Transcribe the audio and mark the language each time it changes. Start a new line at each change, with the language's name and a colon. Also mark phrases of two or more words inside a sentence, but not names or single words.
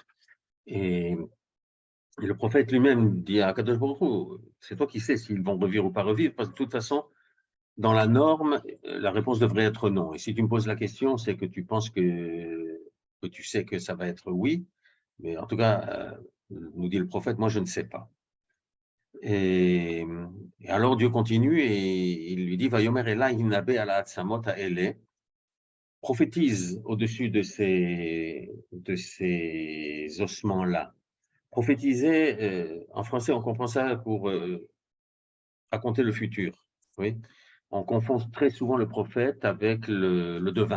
French: Et le prophète lui-même dit à
Hebrew: קדוש ברוך הוא,
French: c'est toi qui sais s'ils vont revivre ou pas revivre, parce que de toute façon, dans la norme, la réponse devrait être non. Et si tu me poses la question, c'est que tu penses que tu sais que ça va être oui. Mais en tout cas, nous dit le prophète, moi je ne sais pas. Et alors Dieu continue et il lui dit,
Hebrew: ויאמר אלי הנבא על העצמות האלה,
French: prophétise au-dessus de ces ossements-là. Prophétiser, en français, on comprend ça pour raconter le futur. Oui. On confond très souvent le prophète avec le devin.